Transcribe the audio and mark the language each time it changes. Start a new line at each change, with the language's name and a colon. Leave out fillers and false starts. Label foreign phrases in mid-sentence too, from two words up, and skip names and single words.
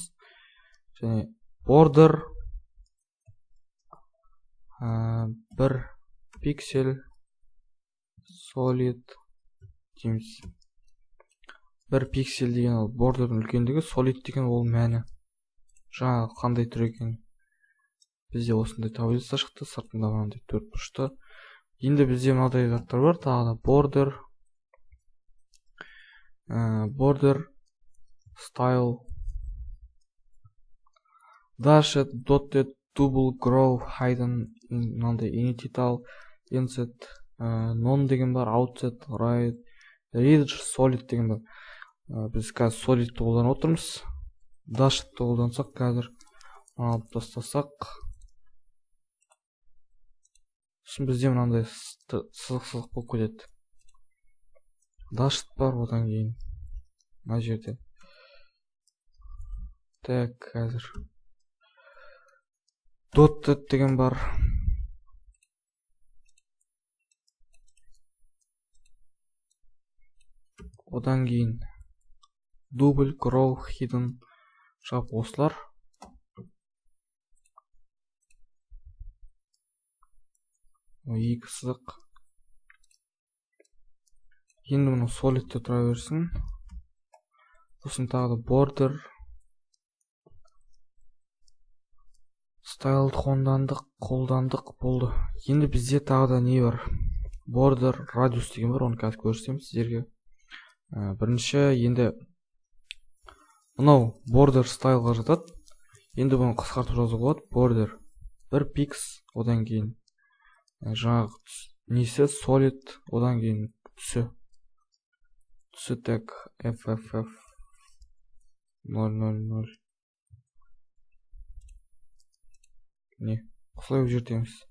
Kazakh: Және border бір пиксель solid дейміз. Бір пиксель деген ол бордердің үлкендігі, solid деген ол мәні. Жаңағы қандай түр екен. Бізде осындай таблица шықты, сыртында мынандай төрт бұрышты. Енді бізде мынадай заттар бар, тағы да
English: border style dashed dotted double grow hidden
Kazakh: мынандай
English: initial inset non
Kazakh: деген бар,
English: outset right ridge solid
Kazakh: деген бар. Біз қазір solidті қолданып отырмыз. Dashedті қолдансақ қазір алып тастасақ, сосын бізде мынандай сызық болып кетеді. Dashed бар, одан кейін мына жерде. Так, қазір dotted деген бар. Одан кейін
English: double grow hidden
Kazakh: жап осылар. Екі сызық. Енді мұны solidте тұра берсін. Сосын тағы да
English: border style
Kazakh: қолдандық болды. Енді бізде тағы да не бар?
English: Border radius
Kazakh: деген бар, оны қазір көрсетемін сіздерге. Бірінші енді мынау
English: border styleға
Kazakh: жатады. Енді бұны қысқартып жазуға болады. Border бір pix, одан кейін жаңағы несі solid, одан кейін түсі так fff 000 не осылай өзгертеміз.